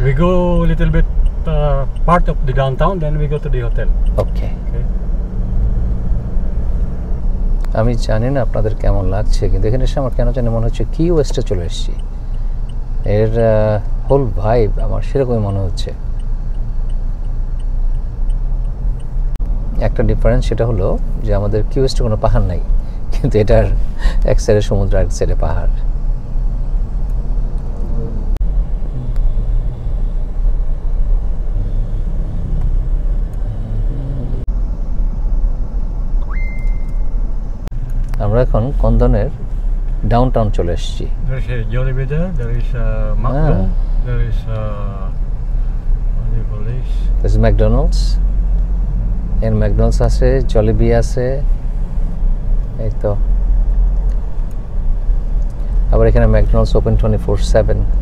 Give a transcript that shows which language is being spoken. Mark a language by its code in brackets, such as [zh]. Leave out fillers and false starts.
[en] We go a little bit part of the downtown, then we go to the hotel. Okay. Okay. [bn] আমি জানি না আপনাদের কেমন লাগছে, কিন্তু এখানে এসে আমার কেন জানি মনে হচ্ছে কি ওয়েস্টে চলে এসেছি। এর হোল ভাইব আমার সেরকমই মনে হচ্ছে। একটা ডিফারেন্স সেটা হলো যে আমাদের কি ওয়েস্টে কোনো পাহাড় নাই, কিন্তু এটার এক সাইডে সমুদ্র এক সাইডে পাহাড়। আমরা এখন কন্দনের ডাউনটাউন চলে এসেছি। [en] There is a Jollibee there. There is a McDo. There is what do you call this? This is McDonald's. [bn] এর ম্যাকডোনাল্ডস আছে, জলিবি আছে, এই তো। আবার এখানে ম্যাকডোনাল্ডস ওপেন 24/7।